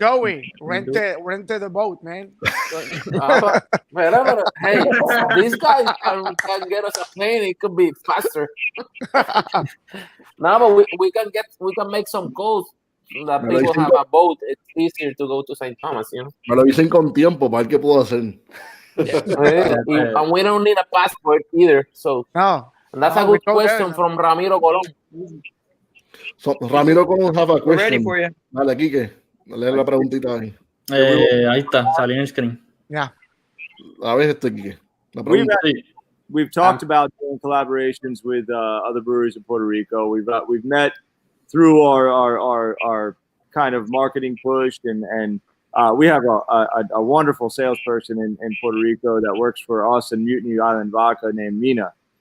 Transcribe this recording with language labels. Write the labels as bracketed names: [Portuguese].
[English] Joey, rent the boat, man. Hey, these guys can get us a plane. It could be faster. No, but we can make some calls that people have a boat. It's easier to go to St. Thomas, you know. [Spanish] Me lo dicen con tiempo para ver qué puedo hacer. [English] And we don't need a passport either. So no, and that's a good question from Ramiro Colón. So, Ramiro Colón have a question. We're ready for you. [Spanish] Dale, Quique, lee la preguntita ahí. Ahí está, salió en el screen. [English] Yeah. [Spanish] A ver, Quique. [English] We've talked about doing collaborations with other breweries in Puerto Rico. We've met through our kind of marketing push, and we have a wonderful salesperson in Puerto Rico that works for us and Mutiny Island Vodka named Mina.